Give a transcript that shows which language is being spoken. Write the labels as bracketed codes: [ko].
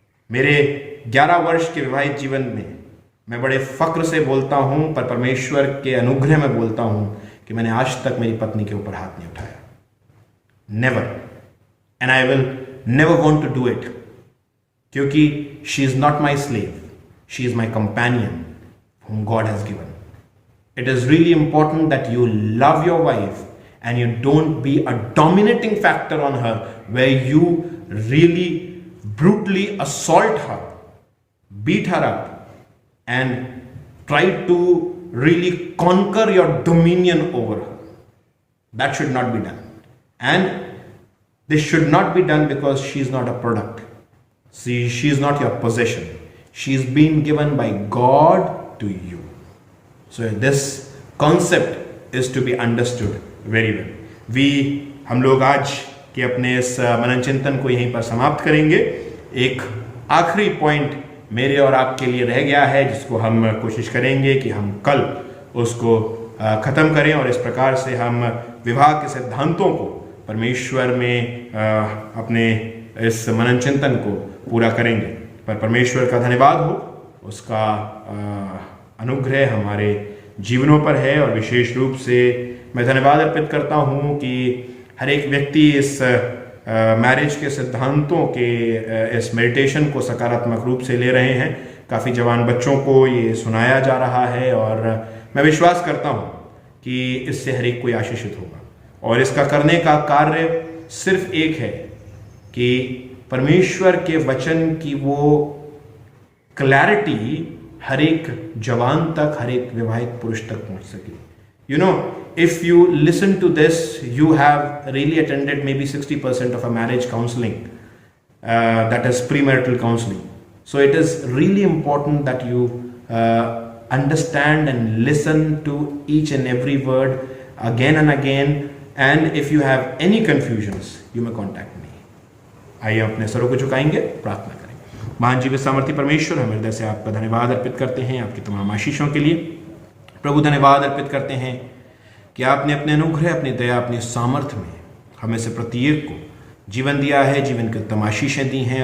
[hi] मेरे 11 वर्ष के विवाहित जीवन में मैं बड़े फक्र से बोलता हूं, पर परमेश्वर के अनुग्रह में बोलता हूं कि मैंने आज तक मेरी पत्नी के ऊपर हाथ नहीं उठाया। [en] never, and I will never want to do it, [hi] क्योंकि [en] She is not my slave, she is my companion whom God has given. It is really important that you love your wife and you don't be a dominating factor on her where you really brutally assault her, beat her up, and try to really conquer your dominion over her. That should not be done. And this should not be done because she is not a product. See, she is not your possession. She is being given by God to you. So this concept is to be understood very well. [hi] हम लोग आज के अपने इस मनन चिंतन को यहीं पर समाप्त करेंगे। एक आखिरी पॉइंट मेरे और आपके लिए रह गया है, जिसको हम कोशिश करेंगे कि हम कल उसको ख़त्म करें और इस प्रकार से हम विवाह के सिद्धांतों को परमेश्वर में अपने इस मनन चिंतन को पूरा करेंगे। पर परमेश्वर का धन्यवाद हो, उसका अनुग्रह हमारे जीवनों पर है। और विशेष रूप से मैं धन्यवाद अर्पित करता हूँ कि हर एक व्यक्ति इस मैरिज के सिद्धांतों के इस मेडिटेशन को सकारात्मक रूप से ले रहे हैं। काफ़ी जवान बच्चों को ये सुनाया जा रहा है और मैं विश्वास करता हूँ कि इससे हर एक कोई आशीषित होगा। और इसका करने का कार्य सिर्फ एक है कि परमेश्वर के वचन की वो क्लैरिटी हर एक जवान तक, हर एक विवाहित पुरुष तक पहुंच सके। [en] You know, if you listen to this, you have really attended maybe 60% of a marriage counseling, that is premarital counseling. So it is really important that you understand and listen to each and every word again and again. And if you have any confusions, you may contact me. [hi] आइए अपने सरों को झुकाएंगे, प्रार्थना करें। महान जीवित सामर्थी परमेश्वर, हम हृदय से आपका धन्यवाद अर्पित करते हैं आपकी तमाम आशीषों के लिए। प्रभु, धन्यवाद अर्पित करते हैं कि आपने अपने अनुग्रह, अपनी दया, अपनी सामर्थ्य में हमें से प्रत्येक को जीवन दिया है, जीवन की उत्तम आशीषें दी हैं।